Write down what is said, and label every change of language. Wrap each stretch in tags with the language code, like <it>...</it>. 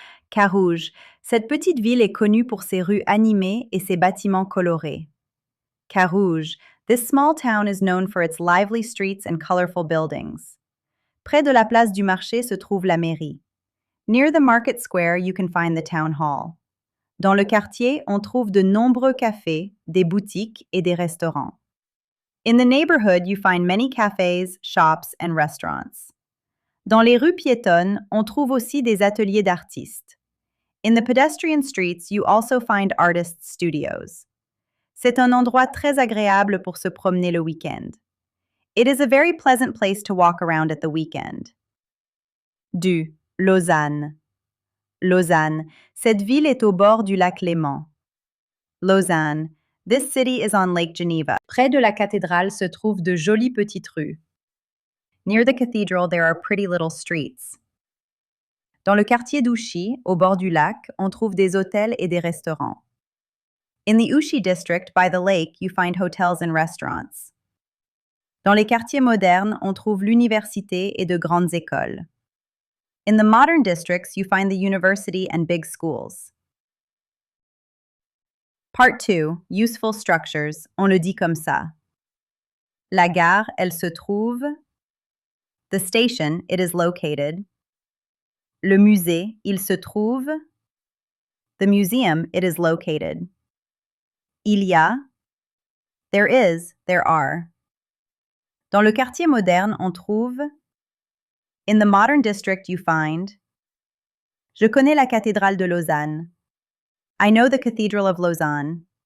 <fr>Carouge, cette petite ville est connue pour ses rues animées et ses bâtiments colorés.</fr> <en>Carouge, this small town is known for its lively streets and colorful buildings.</en> <fr>Près de la place du marché se trouve la mairie.</fr> <en>Near the market square, you can find the town hall.</en> <fr>Dans le quartier, on trouve de nombreux cafés, des boutiques et des restaurants.</fr> <en>In the neighborhood, you find many cafes, shops, and restaurants.</en> <fr>Dans les rues piétonnes, on trouve aussi des ateliers d'artistes.</fr> <en>In the pedestrian streets, you also find artists' studios.</en> <fr>C'est un endroit très agréable pour se promener le week-end.</fr> <en>It is a very pleasant place to walk around at the weekend.</en> <fr>2. Lausanne. Lausanne, cette ville est au bord du lac Léman.</fr> <en>Lausanne, this city is on Lake Geneva.</en> <fr>Près de la cathédrale se trouvent de jolies petites rues.</fr> <en>Near the cathedral, there are pretty little streets.</en> <fr>Dans le quartier d'Ouchy, au bord du lac, on trouve des hôtels et des restaurants.</fr> <en>In the Ouchy district, by the lake, you find hotels and restaurants.</en> <fr>Dans les quartiers modernes, on trouve l'université et de grandes écoles.</fr> <en>In the modern districts, you find the university and big schools. Part 2. Useful structures.</en> <fr>On le dit comme ça. La gare, elle se trouve.</fr> <en>The station, it is located.</en> <fr>Le musée, il se trouve.</fr> <en>The museum, it is located.</en> <fr>Il y a.</fr> <en>There is, there are.</en> <fr>Dans le quartier moderne, on trouve.</fr> <en>In the modern district, you find.</en> <fr>Je connais la cathédrale de Lausanne.</fr> <en>I know the Cathedral of Lausanne.</en>